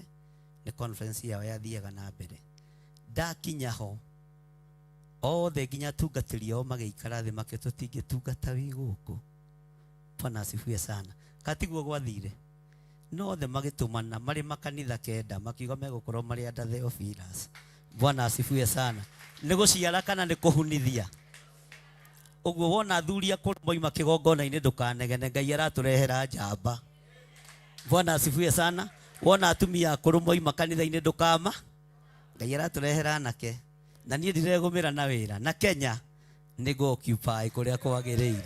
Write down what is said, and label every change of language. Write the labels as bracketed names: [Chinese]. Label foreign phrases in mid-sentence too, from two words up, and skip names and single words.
[Kikuyu] Nĩ conference yao yathiaga na mbere. Ndakinya ho othe nginya tungatĩri ao magĩikara thĩ make tũtingĩtungata wĩ gũkũ. [Swahili] Bwana asifiwe sana. [Kikuyu] Katiguo gwathire no othe magĩtũmana marĩ makanitha kenda makiuga megũkorwo marĩ [English] under the officers. [Swahili] Bwana asifiwe sana. [Kikuyu] Nĩ gũciara kana nĩ kũhunithia? Ũguo wona athuri akũrũ moima kĩgongona-inĩ ndũkanegene, Ngai aratũrehera njamba. [Swahili] Bwana asifiwe sana. [Kikuyu] Wona atumia akũrũ moima kanitha-inĩ ndũkama, Ngai aratũrehera anake. Na niĩ ndiregũmĩra na wĩra na Kenya nĩ go-occupy kũrĩa kwagĩrĩire.